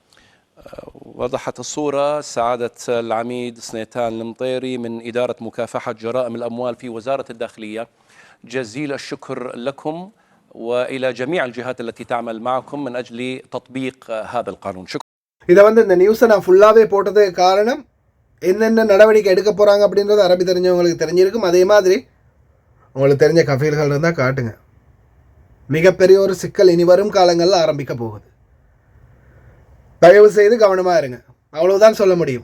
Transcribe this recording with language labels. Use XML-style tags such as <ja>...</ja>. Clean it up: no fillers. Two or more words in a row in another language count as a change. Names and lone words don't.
<ar>وضحت الصورة سعادة العميد سنيتان المطيري من إدارة مكافحة جرائم الأموال في وزارة الداخلية. جزيل الشكر لكم وإلى جميع الجهات التي تعمل معكم من أجل تطبيق هذا القانون. شكرا.</ar> <ta>إذا இந்த நியூஸை நான் ஃபுல்லாகவே போட்டதுக்கு காரணம் என்னென்ன நடவடிக்கை எடுக்க போகிறாங்க அப்படின்றது அரபி தெரிஞ்சவங்களுக்கு தெரிஞ்சிருக்கும். அதே மாதிரி உங்களுக்கு தெரிஞ்ச கஃபீல்கள் இருந்தால் காட்டுங்க. மிகப்பெரிய ஒரு சிக்கல் இனி வரும் காலங்களில் ஆரம்பிக்க போகுது. தயவு செய்து கவனமாக இருங்க, அவ்வளவுதான் சொல்ல முடியும்.</ta>